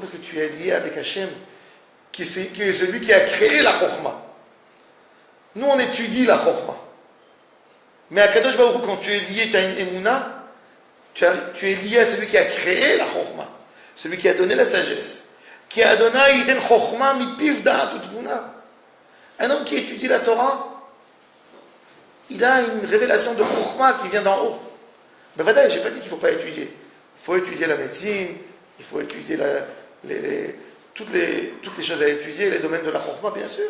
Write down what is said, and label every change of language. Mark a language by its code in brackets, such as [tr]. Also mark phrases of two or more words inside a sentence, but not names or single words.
[fr] Parce que tu es lié avec Hachem, qui est celui qui a créé la Chokhmah. Nous, on étudie la Chokhmah. Mais à Kadosh Baruch Hu, quand tu es lié, tu as une émouna, tu es lié à celui qui a créé la Chokhmah, celui qui a donné la sagesse, qui a donné [he] יתן חכמה מפיו דעת ותבונה. [fr] Un homme qui étudie la Torah, il a une révélation de Chokhmah qui vient d'en haut. Ben voilà, je n'ai pas dit qu'il ne faut pas étudier. Il faut étudier la médecine, il faut étudier toutes les choses à étudier, les domaines de la Chokhmah, bien sûr.